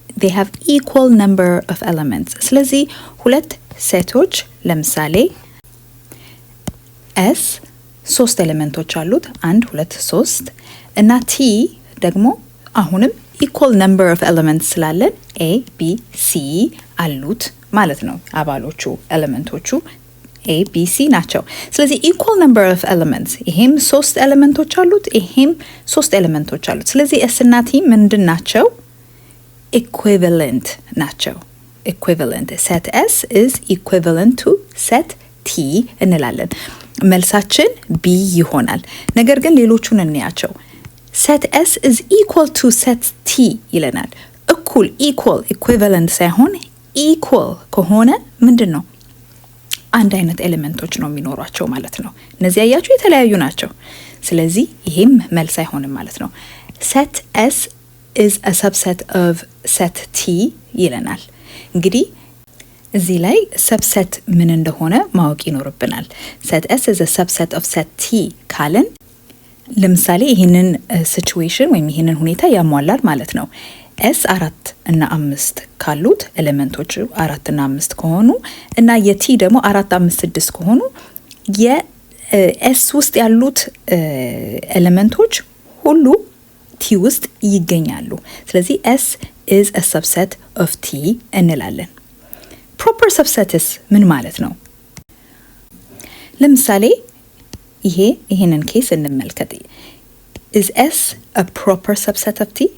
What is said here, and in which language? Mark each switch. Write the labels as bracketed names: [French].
[English] they have equal number of elements። [Amharic] ስለዚህ ሁለት ሴቶች ለምሳሌ S 3 ኤሌመንቶች አሉት 1 2 3 እና T ደግሞ አሁንም equal number of elements ስላለን A B C አሉት ማለት ነው። አባሎቹ ኤሌመንቶቹ A B C ናቸው። ስለዚህ equal number of elements ይሄም 3 ኤሌመንቶች አሉት ይሄም 3 ኤሌመንቶች አሉት። ስለዚህ S እና T ምንድን ናቸው? equivalent ናቸው። equivalent [English] set S is equivalent to set T [Amharic] እንላለን። መልሳችን B ይሆናል። ነገር ግን ሌሎቹን እንያቸው። [English] set S is equal to set T [Amharic] ይለናል። እኩል equal equivalent ሳይሆን equal ከሆነ ምንድነው? አንድ አይነት ኤሌመንቶች ነው የሚኖሯቸው ማለት ነው። እነዚህ ያያችሁ የተለያዩ ናቸው። ስለዚህ ይሄም መልስ አይሆንም ማለት ነው። [English] set S is a subset of set T [Amharic] ይለናል። እንግዲህ እዚህ ላይ subset ምን እንደሆነ ማወቅ ይኖርብናል። [English] set S is a subset of set T [Amharic] ካለን ለምሳሌ ይሄንን ሲቹዌሽን ወይም ይሄንን ሁኔታ ያሟላል ማለት ነው። S 4 እና 5 ካሉት ኤሌመንቶቹ 4 እና 5 ከሆኑ እና የቲ ደግሞ 4 5 6 ከሆኑ የS ውስጥ ያሉት ኤሌመንቶች ሁሉ T ውስጥ ይገኛሉ። ስለዚህ [English] S is a subset of T [Amharic] እንላለን። proper subsets ምን ማለት ነው? ለምሳሌ ይሄንን ኬስ እንመልከት። [English] is S a proper subset of T?